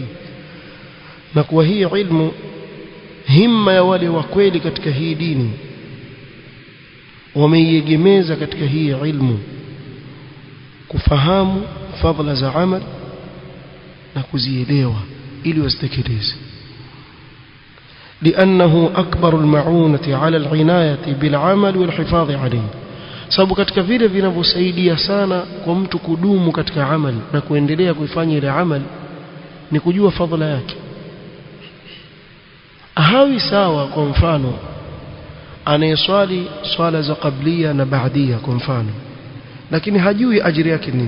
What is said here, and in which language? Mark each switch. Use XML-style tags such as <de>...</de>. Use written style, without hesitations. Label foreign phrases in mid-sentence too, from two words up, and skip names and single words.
<sw>Na kwa hii ilmu himma ya wale wa kweli katika hii dini wameiegemeza katika hii ilmu kufahamu fadhila za amal na kuzielewa ili wasitekeleze.</sw> <ar>لأنه أكبر المعونة على العناية بالعمل والحفاظ عليه.</ar> <sw>sababu katika vile vinavyosaidia sana kwa mtu kudumu katika amal na kuendelea kuifanya ile amal ni kujua fadhila yake. Hawi sawa kwa mfano anayeswali swala za qablia na baadia kwa mfano, lakini hajui ajira yake nini.</sw>